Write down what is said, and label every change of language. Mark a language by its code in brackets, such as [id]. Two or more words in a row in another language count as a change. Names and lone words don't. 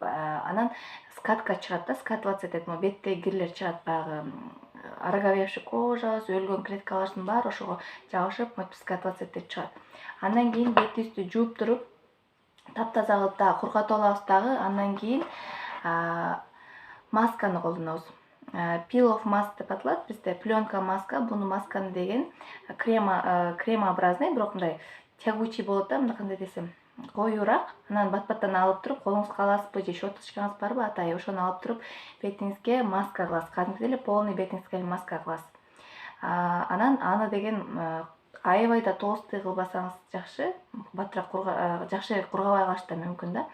[ky] Анан скатка чыгат да, скатываться этет, беттеги кирлер чыгат, баягы [ru] ороговевший кожа, [ky] өлгөн клеткалардын баары ошого жабышып, мынтип скатываться этип чыгат. Андан кийин бетибизди жууп туруп, таптаза кылып дагы кургатып алабыз дагы. Андан кийин масканы колдонобуз. [en] Peel off mask [ky] деп аталат бизде, пленка маска. Буну масканы деген кремообразный, бирок мындай тягучий болот да, мындайкандай десем, коюураак. Анан бат-баттан алып туруп, колуңузга аласызбы же щеточкаңыз барбы, атай, ошону алып туруп бетиңизге маска кыласыз. Кадимки эле полный бетиңизге маска кыласыз. Анан аны деген аябай да толстый кылбасаңыз жакшы, баттыраак жакшы кургабай калышы да мүмкүн да.